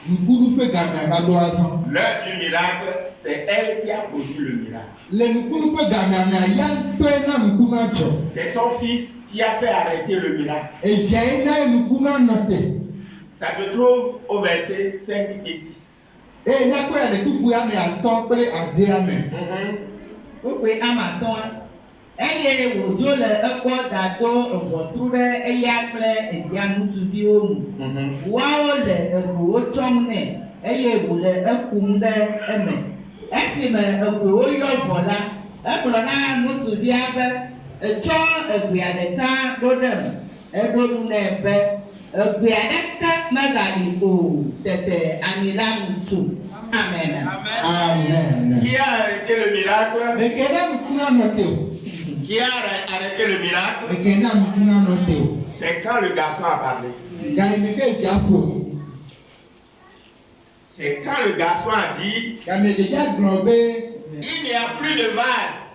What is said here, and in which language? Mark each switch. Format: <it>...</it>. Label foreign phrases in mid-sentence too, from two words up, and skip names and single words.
<fr>L'heure du miracle, c'est elle qui a produit le miracle. C'est son fils qui a fait arrêter le miracle. Ça se trouve au verset 5 et 6.</fr> <ee>Eye wòdzo le ekpɔ dado eʋɔtru ɖe eya kple evia ŋutsuviwo nu. Woawo le eʋuwo tsɔm nɛ eye wòle ekum ɖe eme. Esime eʋuwo yɔ vɔ la, egblɔ na ŋutsuvia be etsɔ egbea ɖeka ɖo ɖem. Eɖo nu nɛ be egbea ɖeka megali o. Tete ami la mu tso. Amen. Amen.</ee> <fr>Qui a arrêté le miracle? Qui a arrêté le miracle? C'est quand le garçon a parlé. C'est quand le garçon a dit, il n'y a plus de vase.</fr>